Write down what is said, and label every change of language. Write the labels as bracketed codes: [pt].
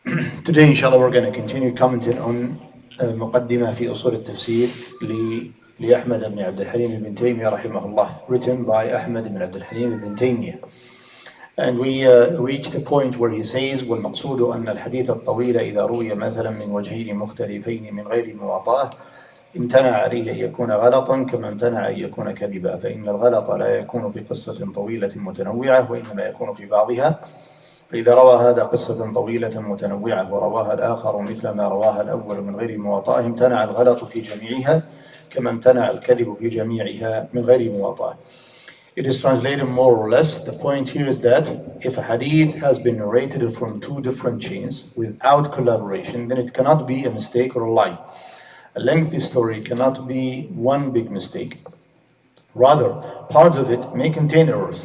[en] Today, inshallah, we're going to continue commenting on Muqaddimah fi Usool Tafseer لأحمد بن عبد الحليم بن تيمية رحمه الله, written by Ahmad ibn Abd al-Halim ibn Taymiyyah. And we reached the point where he says, [ar] والمقصود أن الحديث الطويل إذا روي مثلا من وجهين مختلفين من غير مواطأة امتنع عليه أن يكون غلطا كما امتنع أن يكون كذبا، فإن الغلط لا يكون في قصة طويلة متنوعة وإنما يكون في بعضها، فإذا روى هذا قصة طويلة متنوعة ورواها الآخر مثل ما رواها الأول من غير مواطأة امتنع الغلط في جميعها كما امتنع الكذب في جميعها من غير مواطأة. [en] It is translated more or less. The point here is that if a hadith has been narrated from two different chains without collaboration, then it cannot be a mistake or a lie. A lengthy story cannot be one big mistake. Rather, parts of it may contain errors.